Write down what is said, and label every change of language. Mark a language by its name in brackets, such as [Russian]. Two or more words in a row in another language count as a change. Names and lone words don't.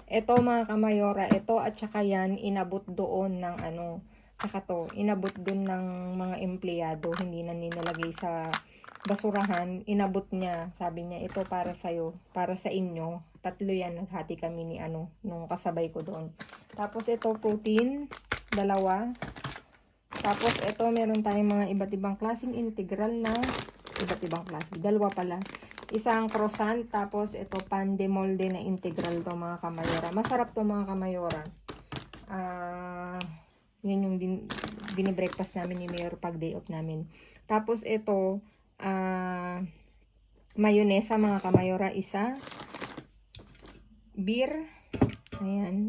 [Filipino] Ito mga kamayora, ito at saka yan, inabot doon ng saka to, inabot doon ng mga empleyado, hindi na nilalagay sa basurahan, inabot niya, sabi niya, ito para sa'yo, para sa inyo. Tatlo yan, naghati kami ni nung kasabay ko doon. Tapos ito, protein, 2. Tapos ito, meron tayong mga iba't ibang klaseng integral na iba't ibang klase. 2 pala. Isang croissant. Tapos ito [Spanish] pan de molde [Filipino] na integral to mga kamayora. Masarap to mga kamayora. Yan yung binibreakfast namin ni Mayor pag [English] day off [Filipino] namin. Tapos ito mayonesa mga kamayora. Isa. Beer. Ayan.